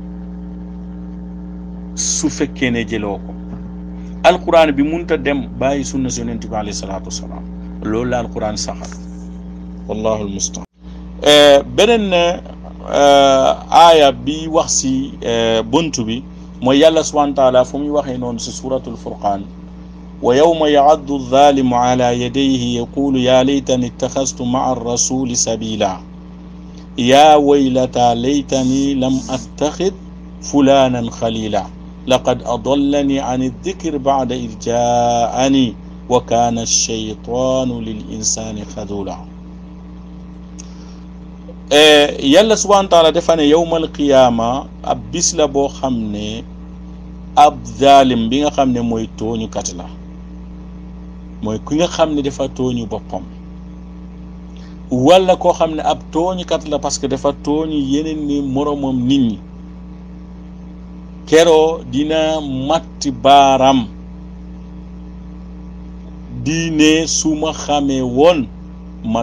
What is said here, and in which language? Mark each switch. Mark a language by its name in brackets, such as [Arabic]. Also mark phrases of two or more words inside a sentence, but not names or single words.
[Wolof] su fekkee ne jëloo ko alquran bi mënut a dem bàyyi sunna si yonent bi [Arabic] عليه الصلاة والسلام [Wolof] loolu la alquran saxal [Arabic] والله المستعان [Wolof] beneen aaya bi wax si buntu bi mooy [Arabic] yàlla سبحانه وتعالى [Wolof] fu muy waxee noonu si [Arabic] سورة الفرقان ويوم يعض الظالم على يديه يقول يا ليتني اتخذت مع الرسول سبيلا يا ويلتا ليتني لم أتخذ فلانا خليلا لقد أضلني عن الذكر بعد إذ جاءني وكان الشيطان للإنسان خذولا [Wolof] yàlla [Arabic] سبحانه وتعالى [Wolof] dafa ne [Arabic] يوم القيامة [Wolof] ab bis la boo xam ne ab zalim bi nga xam ne mooy tooñukat la mooy ki nga xam ne dafa tooñu boppam wala koo xam ne ab tooñukat la [French] parce que [Wolof] dafa tooñu yeneen ni moromam nit ñi keroo dina matti baaram diine su ma xamee woon ma